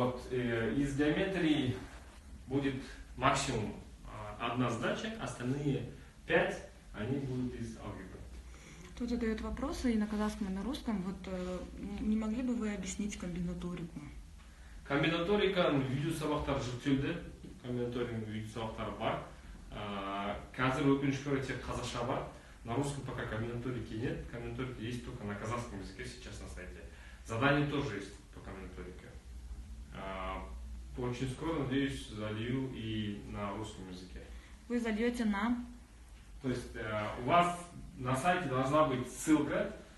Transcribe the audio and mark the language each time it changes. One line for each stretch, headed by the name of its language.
Russian: Из геометрии будет максимум одна задача, остальные 5 они будут из алгебры. Тут задают вопросы и на казахском, и на русском. Не могли бы вы объяснить комбинаторику?
Kazakh: Комбинаторика видео сабақтар жүктелді. Комбинаториканың видео сабақтары бар. Қазір өкінішке орай тек қазақша бар.
Russian: На русском пока комбинаторики нет. Комбинаторика есть только на казахском языке сейчас на сайте. Задания тоже есть по комбинаторике. Очень скоро, надеюсь, залью и на русском языке. Вы зальете на? То есть у вас на сайте должна быть ссылка.